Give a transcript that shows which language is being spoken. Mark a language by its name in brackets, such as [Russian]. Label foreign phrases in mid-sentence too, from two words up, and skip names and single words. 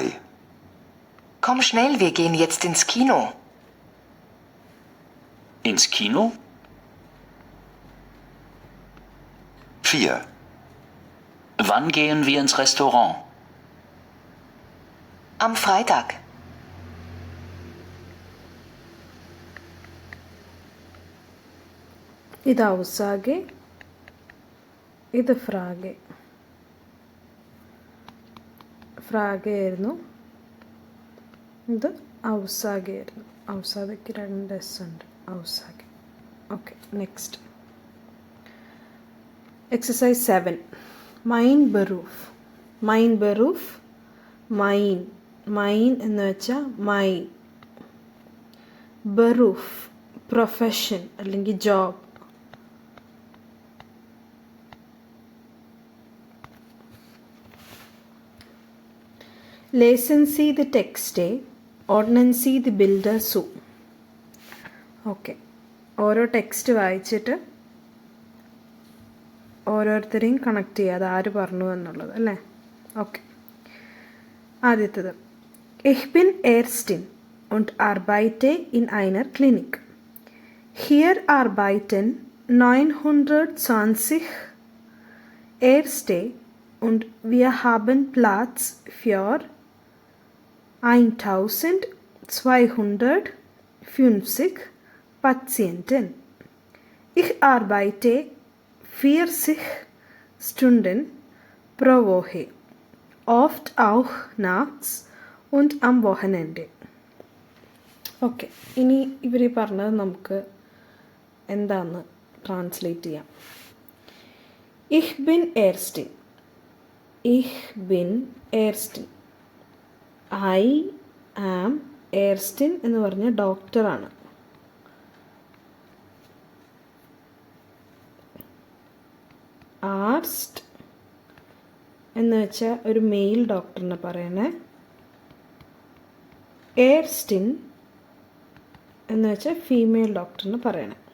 [German] Komm schnell, wir gehen jetzt ins Kino. Ins Kino? 4. Wann gehen wir ins Restaurant? Am Freitag. [Malayalam] ഇത് ഔസാഗെ, ഇത് ഫ്രാഗെ. ഫ്രാഗയായിരുന്നു, ഇത് ഔസാഗയായിരുന്നു. ഔസാഗയ്ക്ക് 2 S ഉണ്ട്. ഔസാഗെ. ഓക്കെ, [English] next exercise [Malayalam] 7. [German] Mein Beruf. Mein Beruf, [Malayalam] മൈൻ എന്ന് വെച്ചാൽ മൈ. ബറൂഫ് പ്രൊഫഷൻ അല്ലെങ്കിൽ ജോബ്. [German] Lesen Sie die Texte ordnen Sie die Bilder zu. [Malayalam] ഓക്കെ, ഓരോ ടെക്സ്റ്റ് വായിച്ചിട്ട് ഓരോരുത്തരെയും കണക്ട് ചെയ്യുക, അത് ആര് പറഞ്ഞു എന്നുള്ളത് അല്ലേ. ഓക്കെ, ആദ്യത്തേത്. [German] Ich bin Ärztin und arbeite in einer Klinik. Hier arbeiten 920 Ärzte und wir haben Platz für 1250 Patienten. Ich arbeite 40 Stunden pro Woche, oft auch nachts und am Wochenende. [Malayalam] ഓക്കെ, ഇനി ഇവർ പറഞ്ഞത് നമുക്ക് എന്താണെന്ന് ട്രാൻസ്ലേറ്റ് ചെയ്യാം. [German] Ich bin Ärztin. Ich bin Ärztin. [English] I am [Malayalam] Ärztin എന്ന് പറഞ്ഞ ഡോക്ടറാണ്. ആർസ്റ്റ് എന്ന് വെച്ചാൽ ഒരു മെയിൽ ഡോക്ടറിനെ പറയണേ. എയർസ്റ്റിൻ എന്ന് വെച്ചാൽ ഫീമെയിൽ ഡോക്ടറിന് പറയണേ.